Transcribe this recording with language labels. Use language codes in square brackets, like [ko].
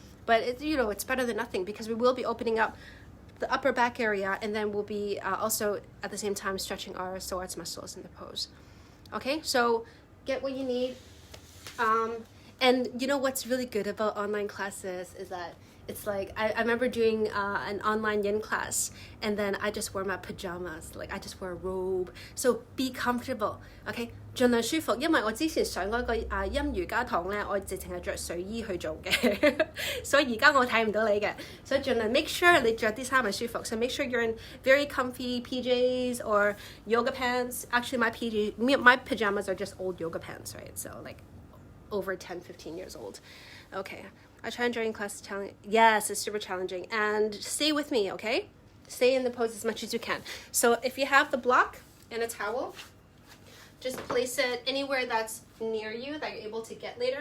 [en] but it's better than nothing, because we will be opening up the upper back area, and then we'll be also at the same time stretching our psoas muscles in the pose. Okay, so get what you need. And what's really good about online classes is that it's like, I remember doing an online yin class, and then I just wear my pajamas, like I just wear a robe. So be comfortable, okay? [yue] 盡量舒服，因為我之前上嗰個陰瑜伽堂咧，我直情係着睡衣去做嘅，所以而家我睇唔到你嘅，所以盡量 [en] make sure [yue] 你着啲衫係舒服。 [en] So make sure you're in very comfy PJs or yoga pants. Actually, my pajamas are just old yoga pants, right? So like over 10-15 years old. Okay, I try and join class challenge. Yes, it's super challenging, and stay with me, okay? Stay in the pose as much as you can. So if you have the block and a towel, just place it anywhere that's near you that you're able to get later.